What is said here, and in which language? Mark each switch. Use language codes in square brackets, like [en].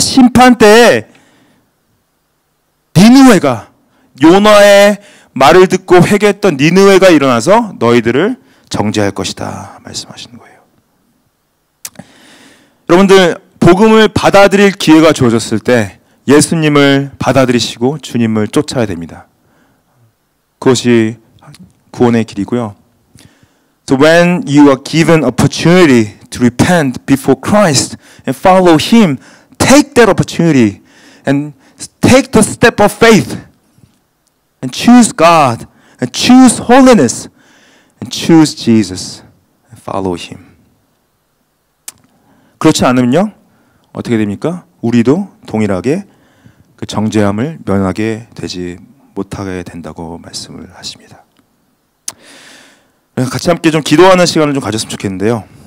[ko] 심판 때에 니느웨가, 요나의 말을 듣고 회개했던 니느웨가 일어나서 너희들을 정죄할 것이다 말씀하시는 거예요. 여러분들, 복음을 받아들일 기회가 주어졌을 때 예수님을 받아들이시고 주님을 쫓아야 됩니다. 그것이 구원의 길이고요. [en] So when you are given opportunity to repent before Christ and follow Him, take that opportunity and take the step of faith and choose God and choose holiness and choose Jesus and follow Him. [ko] 그렇지 않으면요, 어떻게 됩니까? 우리도 동일하게 그 정죄함을 면하게 되지 못하게 된다고 말씀을 하십니다. 같이 함께 좀 기도하는 시간을 좀 가졌으면 좋겠는데요.